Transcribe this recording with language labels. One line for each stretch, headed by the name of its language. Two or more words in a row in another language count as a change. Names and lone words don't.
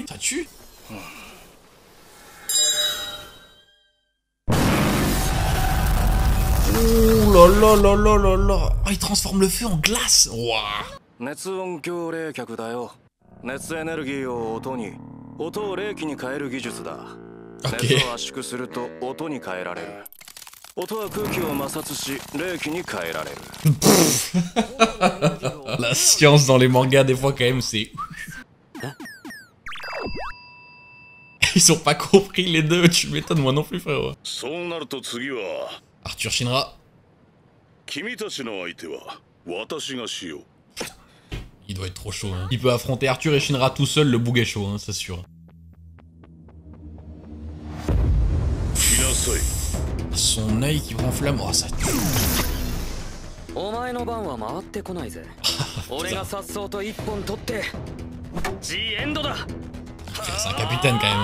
French: Ça tue. Oh là là là là là là. Oh, il transforme le feu en glace. Waouh.
Japanese: 熱音響冷却だよ。熱エネルギーを音に、音を冷気に変える技術だ。熱を圧縮すると音に変えられる。音は空気を摩擦し、冷気に変えられる。
French: La science dans les mangas des fois quand même c'est... Ils ont pas compris les deux, tu m'étonnes moi non plus frère.
Japanese: そうなると次は Arthur Shinra. 君たちの相手は私がしよう。
French: Il doit être trop chaud. Hein. Il peut affronter Arthur et Shinra tout seul, le boug est chaud, hein, c'est sûr. Son œil qui prend flamme, oh ça tue. C'est un capitaine quand même.